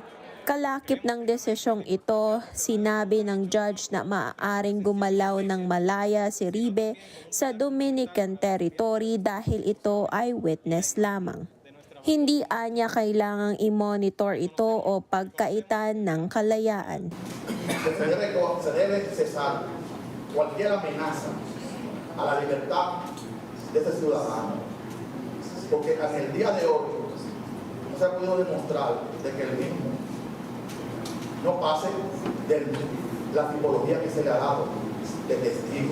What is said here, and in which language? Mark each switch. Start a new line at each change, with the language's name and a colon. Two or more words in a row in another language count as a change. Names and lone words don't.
Filipino: Kalakip ng desisyong ito, sinabi ng judge na maaaring gumalaw ng malaya si Ribe sa
English: Dominican territory
Filipino: dahil ito ay witness lamang. Hindi anya kailangang i-monitor ito o pagkaitan ng kalayaan.
Spanish: Se debe cesar cualquier amenaza a la libertad de este ciudadano, porque en el día de hoy no se ha podido demostrar de que el mismo no pase de la tipología que se le ha dado de testigo.